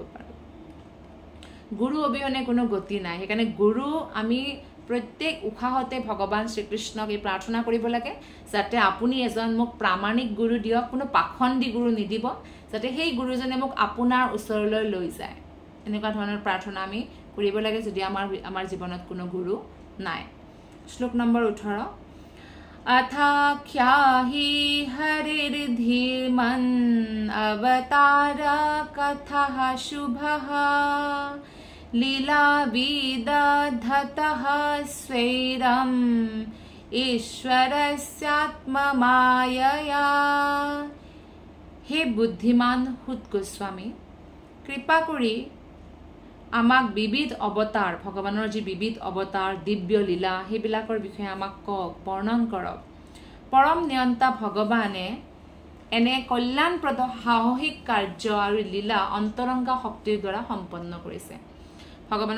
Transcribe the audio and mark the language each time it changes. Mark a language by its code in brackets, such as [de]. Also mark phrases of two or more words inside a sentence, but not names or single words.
[as] পাৰোঁ গুৰু অবিহনে কোনো গতি নাই সেইকাৰণে গুৰু আমি প্ৰত্যেক উশাহতে ভগৱান শ্ৰীকৃষ্ণক এই প্ৰাৰ্থনা কৰিব লাগে যাতে আপুনি এজন মোক প্ৰামাণিক গুৰু দিয়ক কোনো পাখণ্ডী গুৰু নিদিব যাতে সেই গুৰুজনে মোক আপোনাৰ ওচৰলৈ লৈ যায় এনেকুৱা ধৰণৰ প্ৰাৰ্থনা আমি কৰিব লাগে যদি আমাৰ জীৱনত কোনো গুৰু নাই শ্লোক নম্বৰ 18 [sa] अथाख्याहि हरिर्धीमन् अवतार कथः शुभः लीलाविदधतः स्वैरम् ईश्वरस्यात्ममायया [as] হে বুদ্ধিমান হুত গোস্বামী কৃপা কৰি আমাক বিবিধ অৱতাৰ ভগৱানৰ যি বিবিধ অৱতাৰ দিব্য লীলা সেইবিলাকৰ বিষয়ে আমাক কওক বৰ্ণন কৰক পৰম নিয়ন্তা ভগৱানে এনে কল্যাণপ্ৰদ সাহসিক কাৰ্য আৰু লীলা অন্তৰংগা শক্তিৰ দ্বাৰা সম্পন্ন কৰিছে ভগৱানৰ